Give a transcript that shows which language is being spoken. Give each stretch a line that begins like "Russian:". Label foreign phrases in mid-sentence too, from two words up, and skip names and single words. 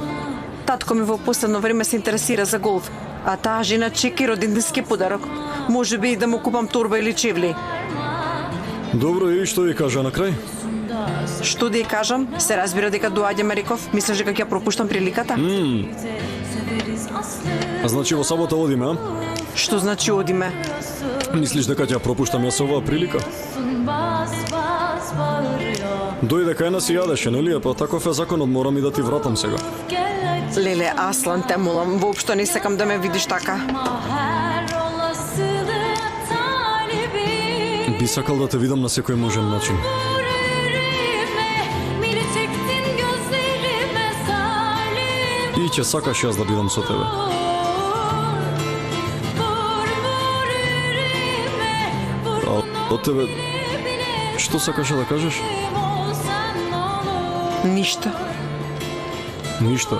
Macedonian: Татко ми во последно време се интересира за голф, а таа жена чеки роденденски подарок. Може би и да му купам торба или чевли. Добро, и што ви кажа на крај? Што да ја кажам? Се разбира дека доаѓаме, реков. Мислиш дека ќе пропуштам приликата?
Turkish: severiz aslında.
Macedonian: А значи во сабота одиме, а? Што значи одиме? Мислиш дека ќе ја пропуштам јас оваа прилика?
Turkish: Bas bas bağırıyor.
Macedonian: Дојде кај нас и јадеше, нели е? Па таков е законот, морам и да ти вратам сега.
Turkish: Gel acıma
Macedonian: Леле, Аслан, те молам, воопшто не сакам да ме видиш така.
Turkish: her olasılığa talibim.
Macedonian: Би сакал да те видам на секој можен начин.
Turkish: Vur yüreğime
Macedonian: Ти ќе сакаш јас да бидам со тебе. А од тебе, што сакаше да кажеш? Ништо, Ништо.